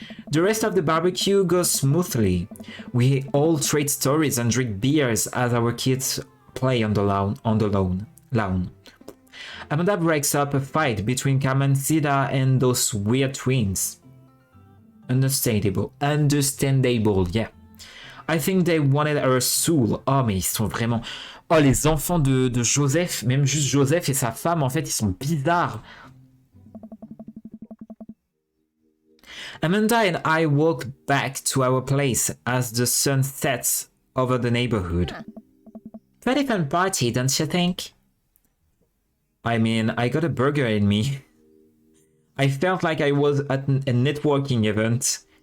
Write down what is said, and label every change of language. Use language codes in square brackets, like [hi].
[en] The rest of the barbecue goes smoothly. We all trade stories and drink beers as our kids play on the lawn. Amanda breaks up a fight between Carmencita and those weird twins. Understandable, yeah. I think they wanted her soul. [fr] Oh, mais ils sont vraiment... Oh, les enfants de Joseph, même juste Joseph et sa femme, en fait, ils sont bizarres. [en] Amanda and I walk back to our place as the sun sets over the neighborhood. Pretty fun party, don't you think? I mean, I got a burger in me. I felt like I was at a networking event.